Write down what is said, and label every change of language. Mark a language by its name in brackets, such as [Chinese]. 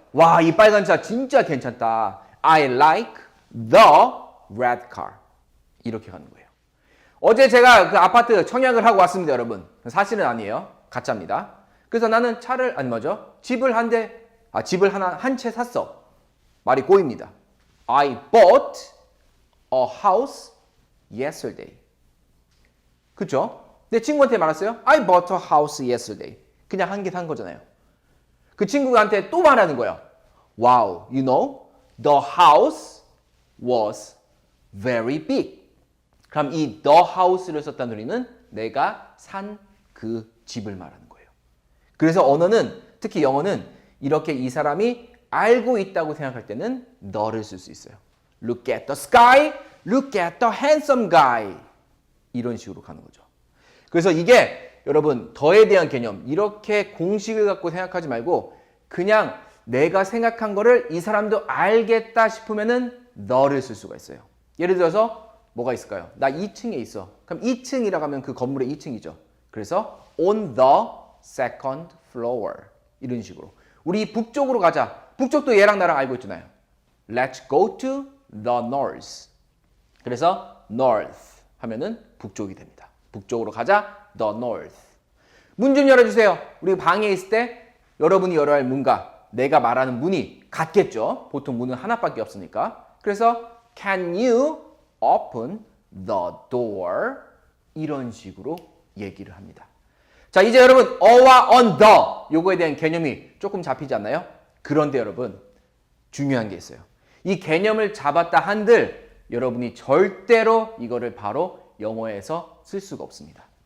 [Korean] 와, 이 빨간 차 진짜 괜찮다. [English] I like the red car. [Korean] 이렇게 가는 거예요. 어제 제가 그 아파트 청약을 하고 왔습니다, 여러분. 사실은 아니에요. 가짜입니다. 그래서 나는 차를 집을 한 채 샀어. 말이 꼬입니다. [English] I bought a house yesterday. [Korean] 그쵸? 내 친구한테 말했어요. [English] I bought a house yesterday. [Korean] 그냥 한 개 산 거잖아요. 그 친구한테 또 말하는 거예요. [English] Wow, you know, the house was very big. [Korean] 그럼 이 the house를 썼다는 소리는 내가 산 그 집을 말하는 거예요. 그래서 언어는 특히 영어는 이렇게 이 사람이 알고 있다고 생각할 때는 the를 쓸 수 있어요. [English] Look at the sky, look at the handsome guy. [Korean] 이런 식으로 가는 거죠. 그래서 이게 여러분 더에 대한 개념 이렇게 공식을 갖고 생각하지 말고 그냥 내가 생각한 거를 이 사람도 알겠다 싶으면은 너를 쓸 수가 있어요. 예를 들어서 뭐가 있을까요? 나 2층에 있어. 그럼 2층이라고 하면 그 건물의 2층이죠. 그래서 [English] on the second floor [Korean] 이런 식으로 우리 북쪽으로 가자. 북쪽도 얘랑 나랑 알고 있잖아요. [English] Let's go to the north. [Korean] 그래서 north 하면은 북쪽이 됩니다. 북쪽으로 가자. [English] the north. [Korean] 문 좀 열어주세요. 우리 방에 있을 때 여러분이 열어야 할 문과 내가 말하는 문이 같겠죠. 보통 문은 하나밖에 없으니까. 그래서 [English] can you open the door? [Korean] 이런 식으로 얘기를 합니다. 자, 이제 여러분 어와 on the 요거에 대한 개념이 조금 잡히지 않나요? 그런데 여러분 중요한 게 있어요. 이 개념을 잡았다 한들 여러분이 절대로 이거를 바로 영어에서 쓸 수가 없습니다.